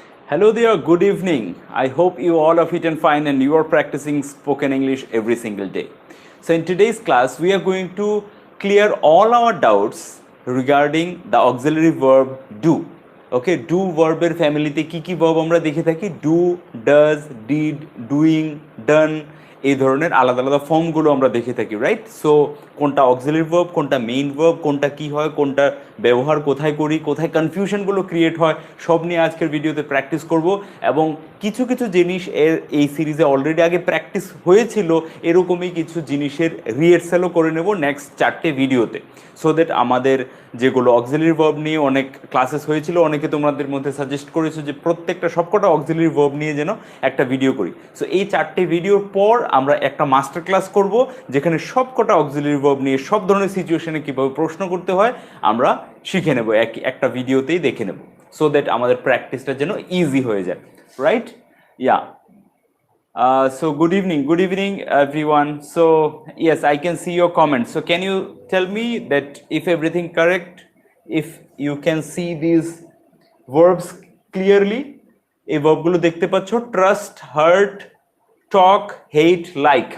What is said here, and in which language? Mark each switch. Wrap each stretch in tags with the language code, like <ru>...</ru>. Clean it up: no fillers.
<en>Hello there, good evening. I hope you all are fit and fine and you are practicing spoken English every single day. So, in today's class, we are going to clear all our doubts regarding the auxiliary verb do.</en> <bn>Okay, do verb এর ফ্যামিলিতে কি verb আমরা দেখে থাকি? Do, does, did, doing, done, এই ধরনের আলাদা আলাদা ফর্মগুলো আমরা দেখে থাকি, রাইট? সো কোনটা অক্সিলারি ভার্ব, কোনটা মেইন ভার্ব, কোনটা কি হয়, কোনটা ব্যবহার কোথায় করি, কোথায় কনফিউশনগুলো ক্রিয়েট হয়, সব নিয়ে আজকের ভিডিওতে প্র্যাকটিস করব। এবং কিছু কিছু জিনিস এই সিরিজে অলরেডি আগে প্র্যাকটিস হয়েছিল, এরকমই কিছু জিনিসের রিহার্সালও করে নেব নেক্সট 4টে ভিডিওতে, সো দ্যাট আমাদের যেগুলো অক্সিলারি ভার্ব নিয়ে অনেক ক্লাসেস হয়েছিল, অনেকে তোমাদের মধ্যে সাজেস্ট করেছো যে প্রত্যেকটা সবকটা অক্সিলারি ভার্ব নিয়ে যেন একটা ভিডিও করি। সো এই 4টে ভিডিওর পর আমরা একটা মাস্টার ক্লাস করব, যেখানে সবকটা অক্সিলারি ভার্ব নিয়ে সব ধরনের সিচুয়েশনে কীভাবে প্রশ্ন করতে হয় আমরা শিখে নেব, একটা ভিডিওতেই দেখে নেব, সো দ্যাট আমাদের প্র্যাকটিসটা যেন ইজি হয়ে যায়, right?</bn> <en>Yeah so good evening everyone. So yes, I can see your comments. So can you tell me that if everything correct, if you can see these verbs clearly?</en> <bn>এই ভার্বগুলো দেখতে পাচ্ছ, trust, heart, টক, হেট, like.</bn>